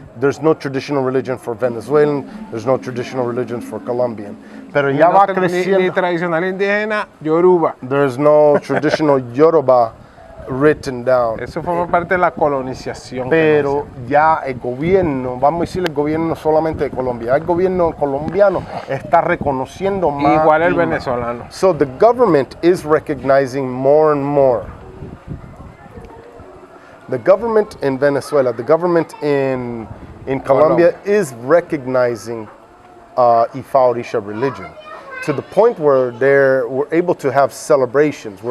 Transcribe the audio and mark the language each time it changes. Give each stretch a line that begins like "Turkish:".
English: There's no traditional religion for Venezuelan. There's no traditional religion for Colombian.
Spanish: Pero ya va creciendo. Ni tradicional indígena, Yorùbá.
English: There's no traditional Yorùbá written down.
Spanish: Eso forma parte de la colonización. Pero ya el gobierno, vamos a decir el gobierno solamente de Colombia, el gobierno colombiano está reconociendo más. Igual el venezolano.
English: So the government is recognizing more and more. The government in Venezuela, the government in Colombia is recognizing Ifá Orisha religion to the point where we're able to have celebrations.